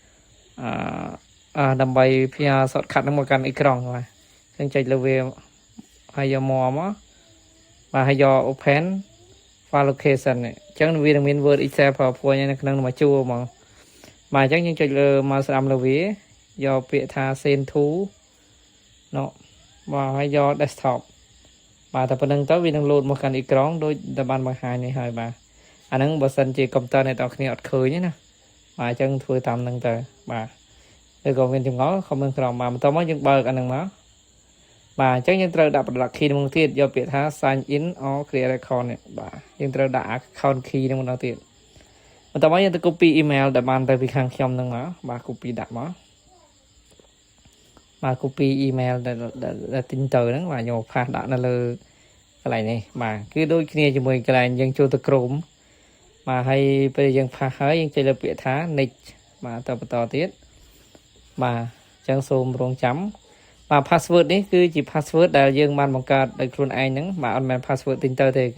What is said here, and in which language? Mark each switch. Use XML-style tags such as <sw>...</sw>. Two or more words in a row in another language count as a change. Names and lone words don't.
<km>ដើម្បីផ្ញើ shortcut ហ្នឹងមកកាន់អេក្រង់បាទអញ្ចឹងចុចលើវាហើយយកមកបាទហើយយក</km> <en>open file location</en> <km>នេះអញ្ចឹងវានឹងមាន Word Excel PowerPoint នៅក្នុងមួយជួរហ្មងបាទអញ្ចឹង យើងចុចលើមកស្ដាំលើវាយកពាក្យថា</km> <en>send to</en> <km>ណូបាទហើយយក desktop បាទតែប៉ុណ្្នឹងទៅវានឹង load មកកាន់អេក្រង់ដូចតែ បានបង្ហាញនេះហើយបាទអាហ្នឹងបើសិនជាកុំព្យូទ័រអ្នកទាំងគ្នាអត់ឃើញទេណាបាទអញ្ចឹងធ្វើតាមហ្នឹងទៅបាទឬក៏មានចម្ងល់ comment ក្រោមបាទបន្តមកយើងបើកអាហ្នឹងមកបាទអញ្ចឹងយើងត្រូវដាក់</km> <en>product key</en> <km>ហ្នឹងទៀតយកពាក្យថា</km> <en>sign in or create account</en> <km>នេះបាទយើងត្រូវដាក់</km> <en>account key</en> <km>ហ្នឹងម្ដងទៀតបន្តមកយើងទៅ</km> <en>copy email</en> <km>ដែលបានទៅពីខាងខ្ញុំហ្នឹងមកបាទ copy ដាក់មក បាទ</km> <en>copy email</en> <km>ដែលទិញទៅហ្នឹងបាទយកផាសដាក់នៅលើកន្លែងនេះបាទគឺដូចគ្នាជាមួយកន្លែងយើងចូលទៅ Chrome បាទហើយពេលយើងផាសហើយយើងចុចលើពាក្យថា next បាទទៅបន្តទៀតបាទអញ្ចឹងសូមរងចាំបាទ password នេះគឺជា password ដែលយើងបានបង្កើតដោយខ្លួនឯងហ្នឹងបាទអត់មែន password ទិញទៅទេគឺ</km>